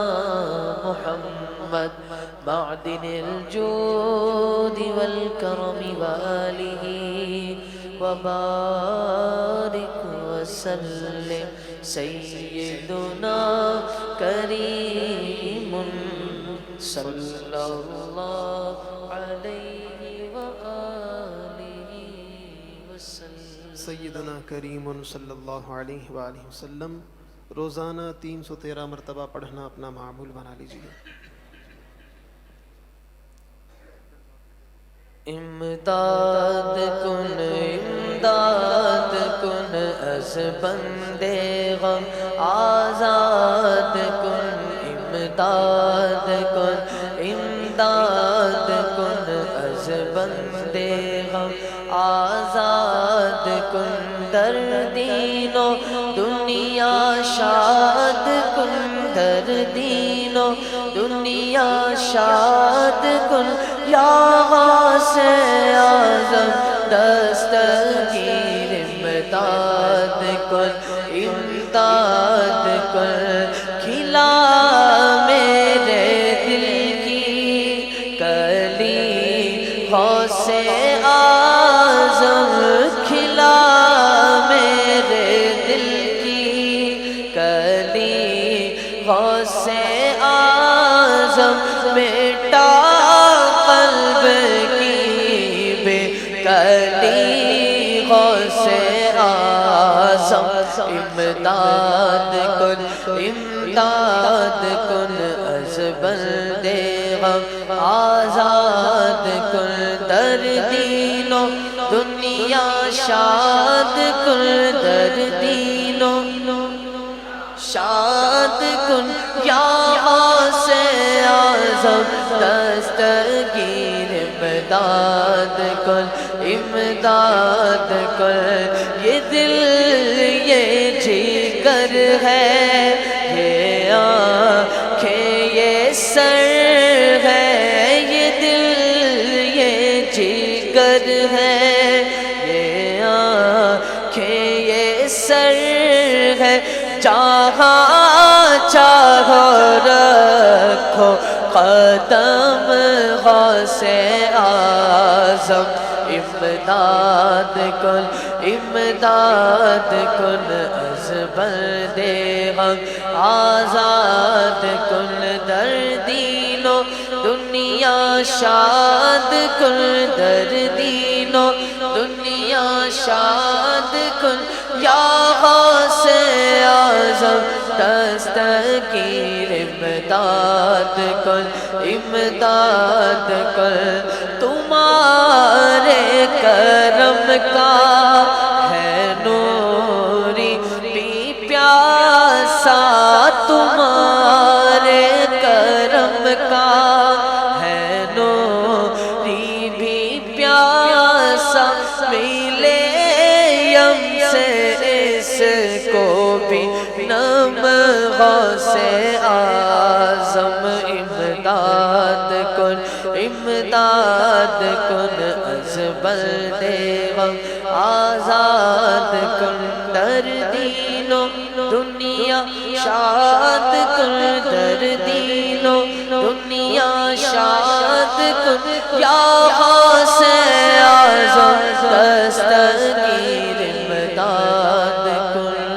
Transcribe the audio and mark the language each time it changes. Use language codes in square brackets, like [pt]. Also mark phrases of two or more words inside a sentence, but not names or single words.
[ar] محمد معدن الجود والكرم وآله وبارك وسلم سيدنا كريم صلى الله عليه وآله وسلم [ur] سیدنا کریم [ar] صلی اللہ علیہ وآلہ وسلم [ur] روزانہ 313 مرتبہ پڑھنا اپنا معمول بنا لیجیے. [fa] امداد کن از بندے غم آزاد کن امداد کن از بندے غم آزاد کن در دین و دنیا شاد کن در دین و دنیا شاد کن یا غوث اعظم دستگیر امداد کن امداد کن [ur] کھلا میرے دل کی کلی غوث اعظم کھلا میرے دل کی کلی غوث اعظم بیٹا قلب کی بے کلی غوث اعظم [fa] امداد کن از بندے غم آزاد کن در دین و دنیا شاد کن در دین و شاد کن یا غوث اعظم دستگیر امداد کن امداد کن [ur] یہ دل یہ جگر ہے یہ آنکھیں یہ سر ہے یہ دل یہ جگر ہے یہ آنکھیں یہ سر ہے جہاں چاہو رکھو قدم غوث اعظم [fa] امداد کن از بندے غم آزاد کن در دین و دنیا شاد کن در دین و دنیا شاد کن یا غوث اعظم دستگیر امداد کن امداد کن [ur] تمہارے کرم کا ہے نوری بھی پیاسا تمہارے کرم کا ہے نوری بھی پیاسا ملے یم سے اس کو بھی نم [fa] غوث اعظم امداد کن امداد کن از بلد غم آزاد کن در دین و دنیا شاد کن در دین و دنیا شاد کن یا غوث اعظم دستگیر امداد کن